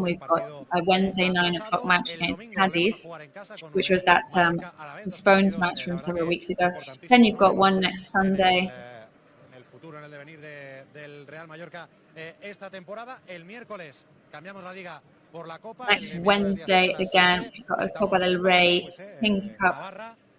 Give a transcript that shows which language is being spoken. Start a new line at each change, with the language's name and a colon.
English: We've got a Wednesday 9 o'clock match against Cadiz, which was that postponed match from several weeks ago. Then you've got one next Sunday.
Spanish: En el devenir del Real Mallorca esta temporada. El miércoles cambiamos la liga por la Copa.
English: Next Wednesday again, we've got a Copa del Rey, Kings Cup.